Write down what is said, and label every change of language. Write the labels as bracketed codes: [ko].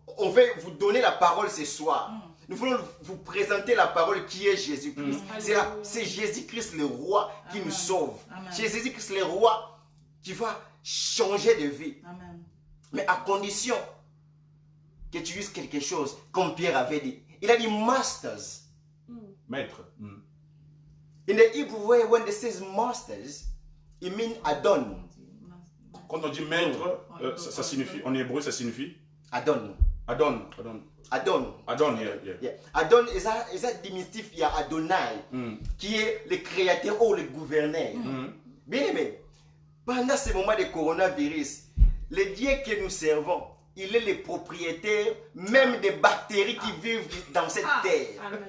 [fr] On veut vous donner la parole ce soir. Nous voulons vous présenter la parole qui est Jésus-Christ. C'est Jésus-Christ le roi qui nous sauve. C'est Jésus-Christ le roi qui va changer de vie. Amen. Mais à condition que tu uses quelque chose, comme Pierre avait dit. Il a dit masters. Maître. [en] In the Hebrew way, when it says masters, it means Adon. [fr] Quand on dit maître, ça signifie, en hébreu, ça signifie Adon. Adon. Adon. [en] Adon, yeah. Yeah. [fr] Adon [en] is a [fr] diminutif, il y a Adonai, qui est le créateur ou le gouverneur. Bien aimé, pendant ce moment de coronavirus, le Dieu que nous servons, il est le propriétaire même des bactéries qui vivent dans cette terre.